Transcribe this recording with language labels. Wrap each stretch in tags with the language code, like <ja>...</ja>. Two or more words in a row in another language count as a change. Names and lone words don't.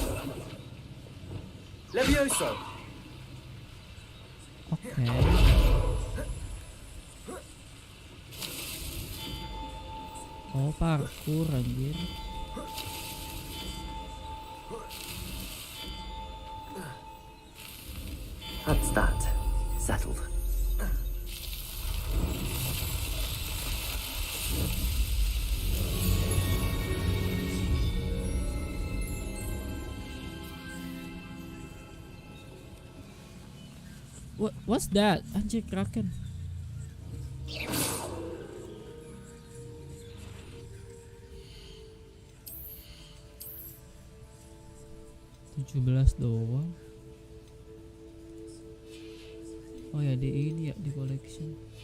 <id>Levioso. Oke. Oh, parkour anjir.</id> <en>That's that. Settled. What's that?</en> <id>Anjir, kraken. $17 doang. Oh ya, di ini ya, di collection.</id>